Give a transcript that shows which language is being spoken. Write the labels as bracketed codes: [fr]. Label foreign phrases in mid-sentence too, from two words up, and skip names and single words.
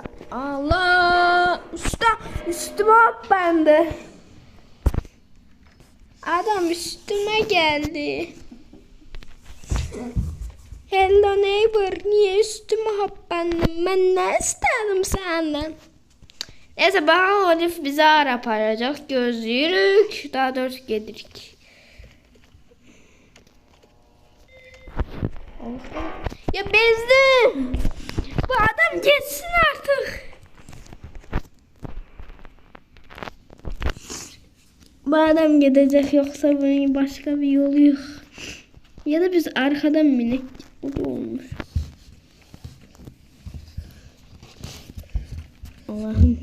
[tr] Allah! Üstüme hop bende. Adam üstüme geldi. Hello neighbor, niye üstüme hop bendim? Ben ne istedim senden? [az] Neyse baxaq o lift bizi hara aparacaq. Gözləyirik. Daha doğrusu gedirik. Ya bezdim. [tr] Bu adam geçsin artık. Bu adam gidecek yoksa bunun başka bir yolu yok. Ya da biz arkadan minik. Bu da olmuş. Allah'ım.